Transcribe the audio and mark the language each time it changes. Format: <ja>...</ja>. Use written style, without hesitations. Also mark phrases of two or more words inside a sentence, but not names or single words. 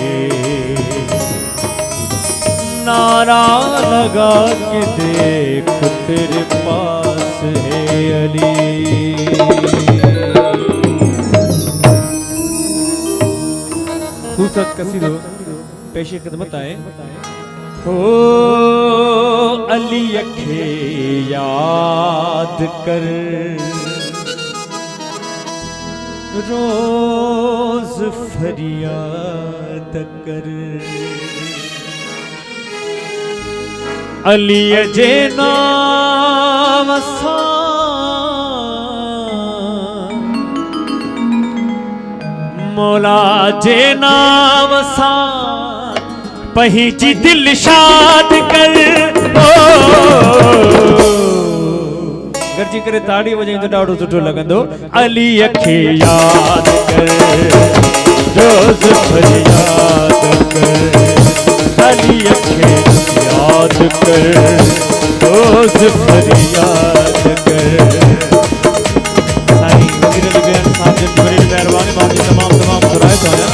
<hi>नारा लगा के देख तेरे पास है अली</hi> <sd>खूबसूरत कसीदो पेशे खिदमत आए हो अली अखे याद कर रोज फरियाद कर अली जे नाम सां मौला जे नाम सां पंहिंजी दिल शाद कर गरजी करे ताड़ी वजाई तो ॾाढो सुठो लॻंदो अली खे याद कर रोज फरियाद कर, अली अखे याद कर, रोज फरियाद कर। साईं वज़ीर अली बेन साहब जन बड़ी मेहरबानी बाकी तमाम सुराए तो</sd>